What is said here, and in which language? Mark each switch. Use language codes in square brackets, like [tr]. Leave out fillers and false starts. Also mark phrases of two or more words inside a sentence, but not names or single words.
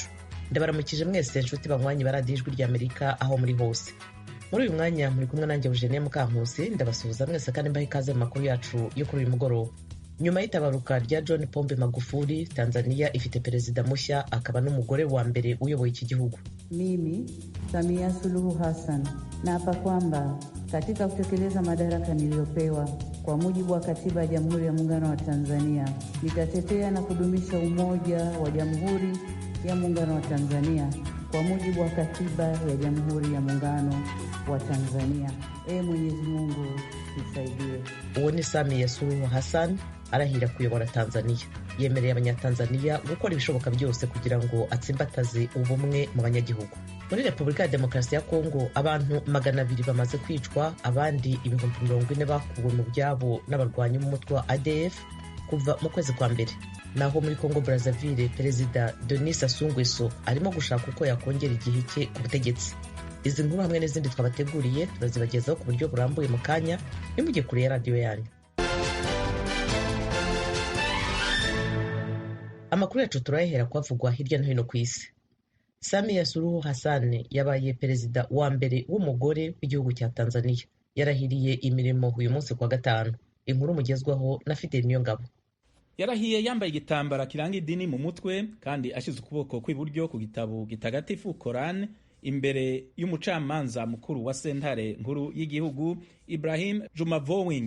[rw] Ndabaramukije mwese nshuti banywanyi ba radiyo ijwi rya Amerika aho muri hose. Muri uyu mwanya muri kumwe nanjye Eugenie Mukankusi, ndabasuhuza mwese kandi mbaha ikaze mu makuru yacu yo kuri uyu mugoroba. Nyuma y'itabaruka rya John Pombe Magufuli, Tanzania ifite perezida mushya akaba n'umugore wa mbere uyoboye iki gihugu. [sw] Mimi Samia Suluhu Hassan naapa kwamba katika kutekeleza madaraka niliyopewa kwa mujibu wa katiba ya Jamhuri ya Muungano wa Tanzania nitatetea na kudumisha umoja wa Jamhuri ya Muungano wa Tanzania kwa mujibu wa katiba ya Jamhuri ya Muungano wa Tanzania. Mwenyezi Mungu nisaidie. [rw] Uwo ni Samia Suluhu Hassan arahira kuyobora Tanzania. Yemereye abanyatanzania gukora ibishoboka byose kugira ngo atsimbataze ubumwe mu banyagihugu. Muri Repubulika ya Demokarasi ya Kongo abantu 200 bamaze kwicwa, abandi 40,000 bakuwe mu byabo n'abarwanyi mu mutwe wa ADF kuva mu kwezi kwa mbere. Naho muri Congo Brazzaville Perezida Denis Sassou Nguesso arimo gushaka uko yakongera igihe cye ku butegetsi. Izi nkuru hamwe n'izindi twabateguriye turazibagezaho ku buryo burambuye mu kanya, nimujye kure ya radiyo yanyu. Amakuru yacu turayahera kwavugwa hirya no hino ku isi. Samia Suluhu Hassan yabaye perezida wa mbere w'umugore w'igihugu cya Tanzania. Yarahiriye imirimo uyu munsi kwa gatanu. Inkuru mugezwaho na Fidel Niyongabo. Yarahiye yambaye igitambara kiranga idini mu mutwe kandi ashize ukuboko kw'iburyo ku gitabo gitagatifu Koran imbere y'umucamanza mukuru wa sentare nkuru y'igihugu Ibrahim Jumavowing.